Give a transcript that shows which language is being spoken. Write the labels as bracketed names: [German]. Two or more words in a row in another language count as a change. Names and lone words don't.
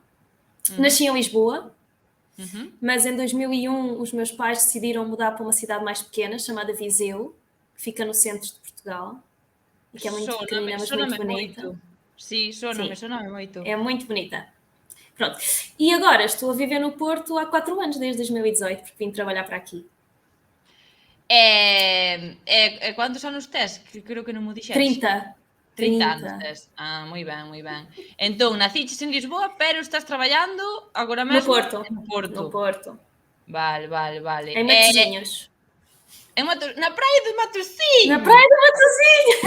[Portuguese] Nasci em Lisboa, mas em 2001 os meus pais decidiram mudar para uma cidade mais pequena, chamada Viseu, que fica no centro de Portugal, e que é muito pequenina, mas muito bonita. [Galician] Sim, sona-me moito. [Portuguese] É muito bonita. Pronto. E agora estou a viver no Porto há 4 anos, desde 2018, porque vim trabalhar para aqui. [Galician] Quantos anos tes? Que creo que non mo dixetes. 30 anos tes. Moi ben. Entón, naciches en Lisboa, pero estás traballando agora mesmo no Porto. Vale. [Portuguese] Em Matosinhos. Na praia de Matosinhos! Na praia de Matosinhos!